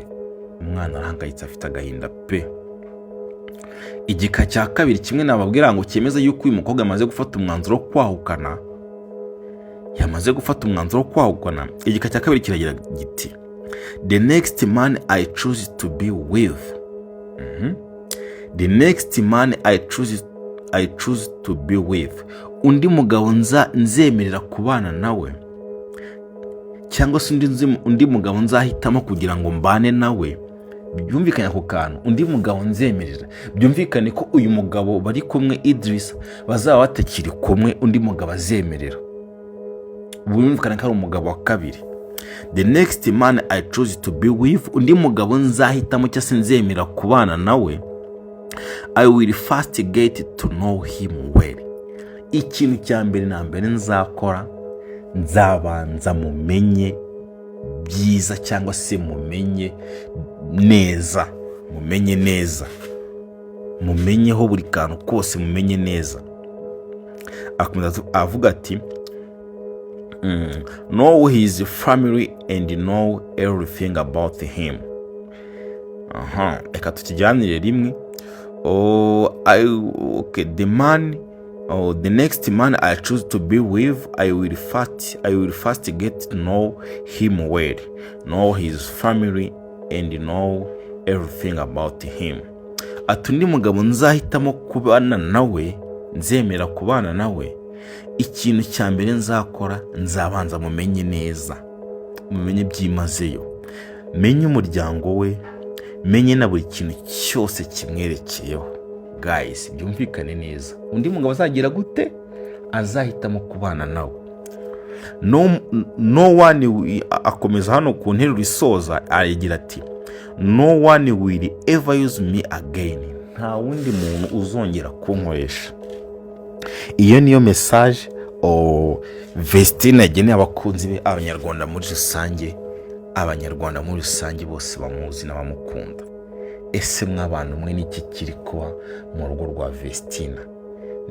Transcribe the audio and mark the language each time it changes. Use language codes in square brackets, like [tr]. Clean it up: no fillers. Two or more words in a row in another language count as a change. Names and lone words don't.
[rw] Umwana arahangayitse, afite agahinda pe. Igika cya kabiri kimwe nababwira ngo cyemeza yuko uyu mukobwa amaze gufata umwanzuro wo kwahukana. Igika cya kabiri kiragira giti [en] the next man I choose to be with. The next man I choose to be with. [rw] Undi mugabo nzemerera kubana nawe, cyangwa se undi mugabo nzahitamo kugira ngo mbane nawe. Byumvikanye ako kantu, undi mugabo nzemerera. Byumvikane ko uyu mugabo bari kumwe Idris bazaba batakiri kumwe, undi mugabo azemerera. Byumvikane ko ari umugabo wa kabiri. [en] The next man I choose to be with. [rw] Undi mugabo nzahitamo cyangwa se nzemera kubana nawe. [en] I will first get to know him well. [rw] Ikintu cya mbere na mbere nzakora, nzabanza mumenye byiza cyangwa se mumenye neza. Mumenyeho buri kantu kose, mumenye neza. Akomeza avuga ati [en] know his family and know everything about him. [rw] Eka tukijyanire rimwe. [en] The next man I choose to be with, I will first get to know him well, know his family and know everything about him. [rw] Atundi mugabo nzahitamo kubana nawe, nzemera kubana nawe, ikintu cya mbere nzakora, nzabanza mumenye neza, mumenye byimazeyo, menye umuryango we, menye na buri kintu cyose kimwerekeyeho. Guys, byumvikane neza. Undi mugabo azagira gute? Azahitamo kubana nawe. [en] No one, [rw] akomeza hano ku nteruro isoza aragira ati [en] no one will ever use me again. [rw] Nta wundi muntu uzongera kunkoresha. Iyo niyo message Vestine yageneye abakunzi be, abanyarwanda muri rusange bose bamuzi n'abamukunda. Ese mw'abantu mwe n'iki kiri kuba mu rugo rwa Vestine?